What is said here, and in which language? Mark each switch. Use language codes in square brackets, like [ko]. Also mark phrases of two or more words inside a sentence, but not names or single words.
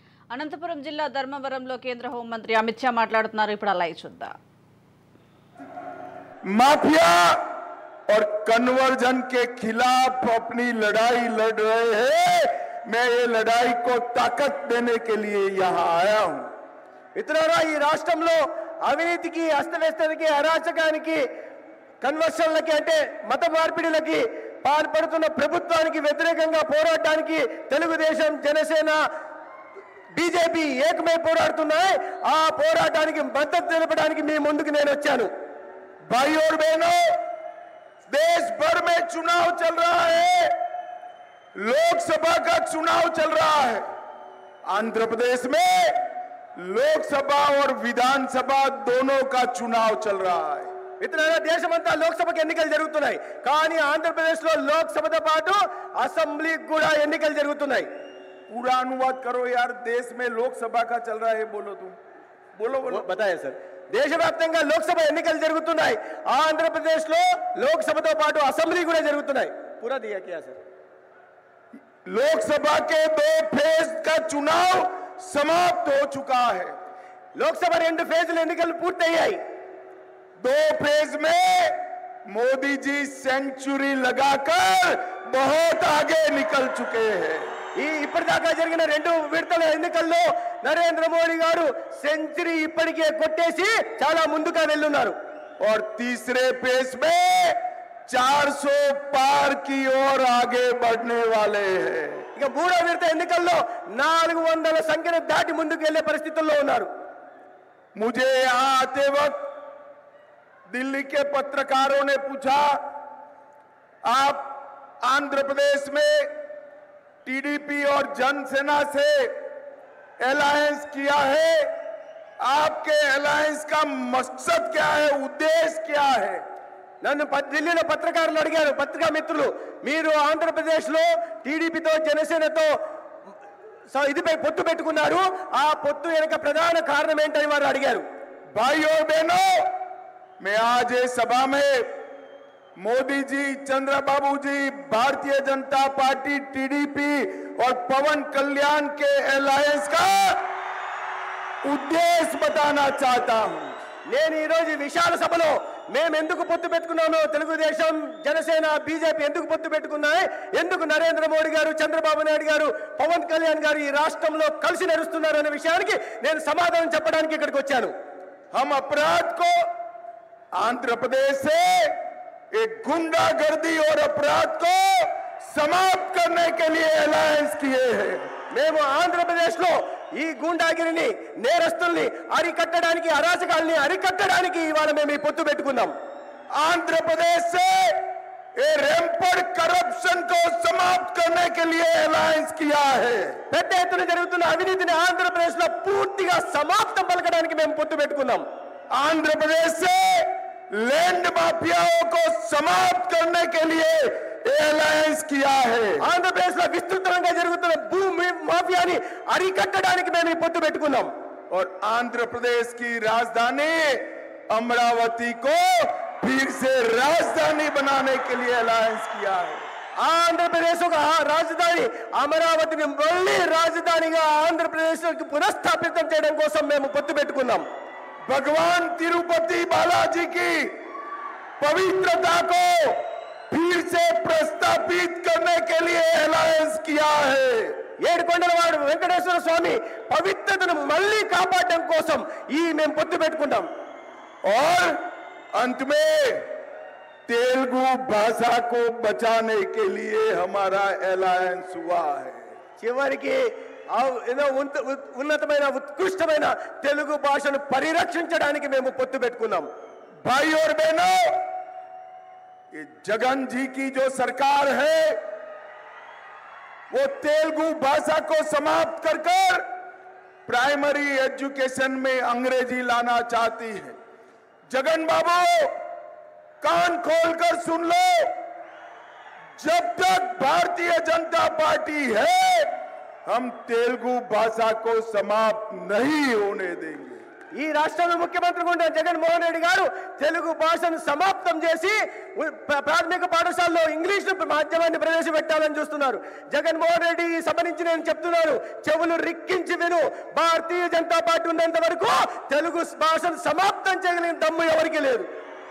[te] అనంతపురం జిల్లా ధర్మవరంలో కేంద్ర హోంమంత్రి అమిత్ షా మాట్లాడుతున్నారు. ఇప్పుడు అలా చూద్దాం. [hi] माफिया और कन्वर्जन के खिलाफ अपनी लड़ाई लड़ रहे हैं। मैं ये लड़ाई को ताकत देने के लिए यहाँ आया हूँ। [te] మిత్రులారా, ఈ రాష్ట్రంలో అవినీతికి, అస్తవ్యస్తతకి, అరాచకానికి, కన్వర్షన్లకి అంటే మత మార్పిడిలకి పాల్పడుతున్న ప్రభుత్వానికి వ్యతిరేకంగా పోరాడడానికి తెలుగుదేశం, జనసేన, బీజేపీ ఏకమై పోరాడుతున్నాయి. ఆ పోరాటానికి మద్దతు తెలపడానికి మీ ముందుకు నేను వచ్చాను. [hi] भाई और बहनों, देश भर में चुनाव चल रहा है, लोकसभा का चुनाव चल रहा है। आंध्र प्रदेश में लोकसभा और विधानसभा दोनों का चुनाव चल रहा है। [te] మిత్రులారా, దేశమంతా లోక్సభకు ఎన్నికలు జరుగుతున్నాయి. కానీ ఆంధ్రప్రదేశ్లో లోక్సభతో పాటు అసెంబ్లీకి కూడా ఎన్నికలు జరుగుతున్నాయి. [hi] पूरा अनुवाद करो यार। देश में लोकसभा का चल रहा है, बोलो तुम, बोलो बोलो। बताया सर, [te] దేశవ్యాప్తంగా లోక్సభ ఎన్నికలు జరుగుతున్నాయి. ఆంధ్రప్రదేశ్లో లోక్సభతో పాటు అసెంబ్లీ కూడా జరుగుతున్నాయి. [hi] पूरा दिया क्या सर? लोकसभा के 2 फेज का चुनाव समाप्त हो चुका है। [te] లోక్సభ 2 ఫేజుల ఎన్నికలు పూర్తయ్యాయి. [hi] 2 फेज में मोदी जी सेंचुरी लगाकर बहुत आगे निकल चुके हैं। [te] ఇప్పటిదాకా జరిగిన 2 విడతల ఎన్నికల్లో నరేంద్ర మోడీ గారు సెంచరీ ఇప్పటికే కొట్టేసి చాలా ముందుగా వెళ్ళున్నారు. [hi] और तीसरे फेज में 400 पार की ओर आगे बढ़ने वाले हैं। [te] ఇక 3వ విడత ఎన్నికల్లో 400 సంఖ్యను దాటి ముందుకు వెళ్లే పరిస్థితుల్లో ఉన్నారు. [hi] मुझे यहाँ आते वक्त दिल्ली के पत्रकारों ने पूछा, आप आंध्र प्रदेश में टीडीपी और जनसेना से अलायंस किया है, आपके अलायंस का मकसद क्या है, उद्देश्य क्या है? [te] నన్ను ఢిల్లీలో పత్రికారులు అడిగారు, పత్రికా మిత్రులు, మీరు ఆంధ్రప్రదేశ్లో టీడీపీతో, జనసేనతో ఇదిపై పొత్తు పెట్టుకున్నారు, ఆ పొత్తు వెనుక ప్రధాన కారణం ఏంటని వారు అడిగారు. [hi] भाई और बहनों, मैं आज ये सभा में मोदी जी, चंद्रबाबू जी, भारतीय जनता पार्टी, टीडीपी और पवन कल्याण के अलायंस का उद्देश्य बताना चाहता हूं। [te] నేను ఈ రోజు విశాల సభలో మేము ఎందుకు పొత్తు పెట్టుకున్నామో, తెలుగుదేశం, జనసేన, బీజేపీ ఎందుకు పొత్తు పెట్టుకున్నాయి, ఎందుకు నరేంద్ర మోడీ గారు, చంద్రబాబు నాయుడు గారు, పవన్ కళ్యాణ్ గారు ఈ రాష్ట్రంలో కలిసి నడుస్తున్నారు అనే విషయానికి నేను సమాధానం చెప్పడానికి ఇక్కడికి వచ్చాను. [hi] हम अपराध को आंध्र प्रदेश से एक गुंडागर्दी और अपराध को समाप्त करने के लिए अलायंस किए हैं। [te] మేము ఆంధ్రప్రదేశ్లో ఈ గూండాగిరిని, నేరస్తుల్ని అరికట్టడానికి, అరాచకాల్ని అరికట్టడానికి ఇవాళ మేము ఈ పొత్తు పెట్టుకున్నాం. [hi] आंध्र प्रदेश से ये [en] rampant corruption [hi] को समाप्त करने के लिए अलायंस किया है। [te] పెద్ద ఎత్తున జరుగుతున్న అవినీతిని ఆంధ్రప్రదేశ్లో పూర్తిగా సమాప్తం పలకడానికి మేము పొత్తు పెట్టుకున్నాం. [hi] आंध्र प्रदेश से [en] land mafias [hi] को समाप्त करने के लिए अलायंस किया है। [te] ఆంధ్రప్రదేశ్లో విస్తృతంగా జరుగుతున్న భూమి మాఫియాని అరికట్టడానికి మేము ఈ పొత్తు పెట్టుకున్నాం. [hi] और आंध्र प्रदेश की राजधानी अमरावती को फिर से राजधानी बनाने के लिए अलायंस किया है। [te] ఆంధ్రప్రదేశ్ ఒక రాజధాని అమరావతిని మళ్ళీ రాజధానిగా ఆంధ్రప్రదేశ్కి పునఃస్థాపితం చేయడం కోసం మేము పొత్తు పెట్టుకున్నాం. [hi] भगवान तिरुपति बालाजी की पवित्रता को फिर से प्रस्तापित करने के लिए अलायंस किया है। [te] ఏడుకొండలవాడు వెంకటేశ్వర స్వామి పవిత్రతను మళ్ళీ కాపాడడం కోసం ఈ మేము పొత్తు పెట్టుకున్నాం. [hi] और अंत में तेलुगु भाषा को बचाने के लिए हमारा अलायंस हुआ है। [te] చివరికి ఏదో ఉన్నతమైన, ఉత్కృష్టమైన తెలుగు భాషను పరిరక్షించడానికి మేము పొత్తు పెట్టుకున్నాం. [hi] भाई और बहनों, ये जगन जी की जो सरकार है वो तेलुगु भाषा को समाप्त कर [en] primary education [hi] में अंग्रेजी लाना चाहती है। जगन बाबू, कान खोलकर सुन लो, जब तक भारतीय जनता पार्टी है हम तेलुगु भाषा को समाप्त नहीं होने देंगे। [te] ఈ రాష్ట్రంలో ముఖ్యమంత్రిగా ఉన్న జగన్మోహన్ రెడ్డి గారు తెలుగు భాషను సమాప్తం చేసి ప్రాథమిక పాఠశాలలో ఇంగ్లీష్ మాధ్యమాన్ని ప్రవేశపెట్టాలని చూస్తున్నారు. జగన్మోహన్ రెడ్డి ఈ సభ నుంచి నేను చెప్తున్నాను, చెవులు రిక్కించి విను. భారతీయ జనతా పార్టీ ఉన్నంత వరకు తెలుగు భాషను సమాప్తం చేయగలిగిన దమ్ము ఎవరికీ లేదు.